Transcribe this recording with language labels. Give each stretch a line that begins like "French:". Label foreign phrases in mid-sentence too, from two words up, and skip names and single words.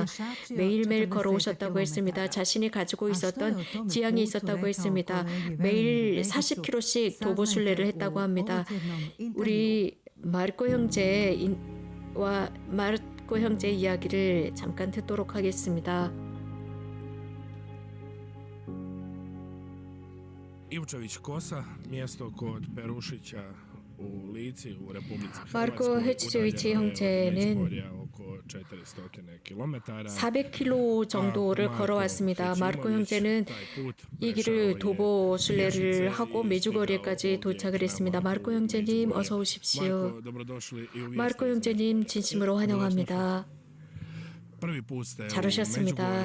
Korean: 매일매일 걸어오셨다고 했습니다. 자신이 가지고 있었던 지향이 있었다고 했습니다. 매일 40km씩 도보순례를 했다고 합니다. 우리 마르코 형제의 이야기를 잠깐 듣도록 하겠습니다.
Croatian: Ivčević Kosa, mjesto kod Perušića u Lici u Republici
Korean: 마르코
Croatian: Hrvatskoj,
Korean: 헤치제위치
Croatian: udaljeno je od
Korean: 형제는
Croatian: Međugorja oko 400 km.
Korean: 400km 정도를 걸어왔습니다. 마르코 형제는 이 길을 도보순례를 하고 메주거리에까지 도착을 했습니다. 마르코 형제님 어서 오십시오. 마르코 형제님 진심으로 환영합니다. 잘 오셨습니다.